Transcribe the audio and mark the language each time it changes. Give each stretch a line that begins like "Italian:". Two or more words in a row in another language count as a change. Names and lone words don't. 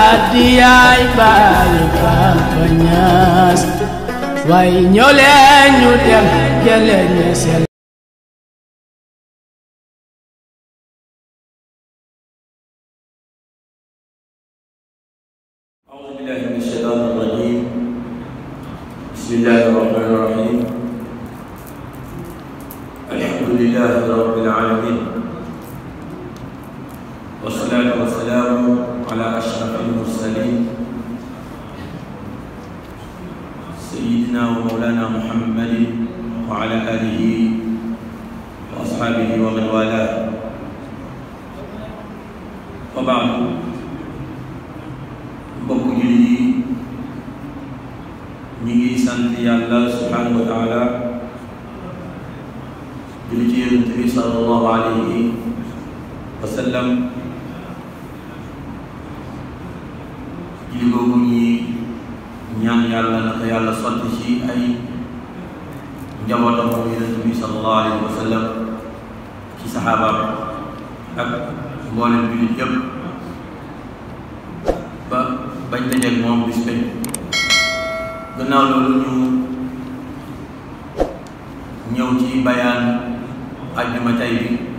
Wolof: addiyaay baay Papa Ñas way ñoo leen ñu dem jële ñesel
Arabic: أعوذ بالله من الشيطان الرجيم بسم الله الرحمن الرحيم الحمد لله رب العالمين والصلاة والسلام على أشرف المرسلين سيدنا ومولانا محمد وعلى آله وأصحابه ومن والاه
Wolof: وبعد mbokk jullit yi ñu ngi sant yàlla
Arabic: سبحانه وتعالى
Wolof: julli ci yonent bi
Arabic: صلى الله عليه وسلم
Wolof: julli googu ñi ñaan yàlla na ko yàlla sotti ci ay njabootam moom yonent bi
Arabic: صلى الله عليه وسلم
Wolof: ci saxaabaam ak mboolem jullit yëpp ba bañ dajeeg moom bis bañ gannaaw loolu ñu ñëw ci bayaan àjjuma tey bi